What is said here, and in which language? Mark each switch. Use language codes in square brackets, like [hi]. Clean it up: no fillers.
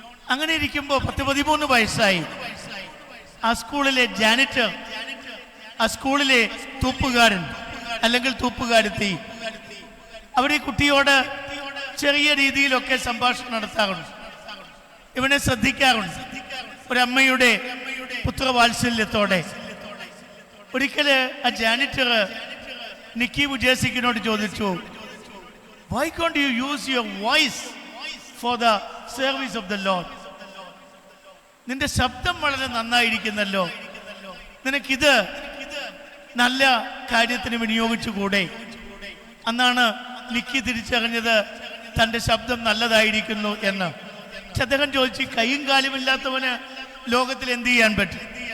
[ml] അങ്ങനെ ഇരിക്കുമ്പോൾ 10-13 വയസ്സായി. ആ സ്കൂളിലെ ജാനിറ്റർ, ആ സ്കൂളിലെ തൂപ്പുകാരൻ അല്ലെങ്കിൽ തൂപ്പുകാരത്തി, അവർ ഈ കുട്ടിയോട് ചെറിയ രീതിയിലൊക്കെ സംഭാഷണം നടത്താറുണ്ട്, ഇവനെ ശ്രദ്ധിക്കാറുണ്ട്, ഒരമ്മയുടെ പുത്രവാത്സല്യത്തോടെ. ഒരിക്കല് ആ ജാനിറ്റർ നിക്കി ബുജേസിക്കിനോട് ചോദിച്ചു, [en] why can't you use your voice for the service of the Lord? [ml] നിന്റെ ശബ്ദം വളരെ നന്നായിരിക്കുന്നല്ലോ, നിനക്കിത് നല്ല കാര്യത്തിന് വിനിയോഗിച്ചുകൂടെ? അന്നാണ് നിക്കി തിരിച്ചറിഞ്ഞത് തൻ്റെ ശബ്ദം നല്ലതായിരിക്കുന്നു എന്ന്. അദ്ദേഹം ചോദിച്ചു, കൈയും കാലും ഇല്ലാത്തവന് ലോകത്തിൽ എന്ത് ചെയ്യാൻ പറ്റും?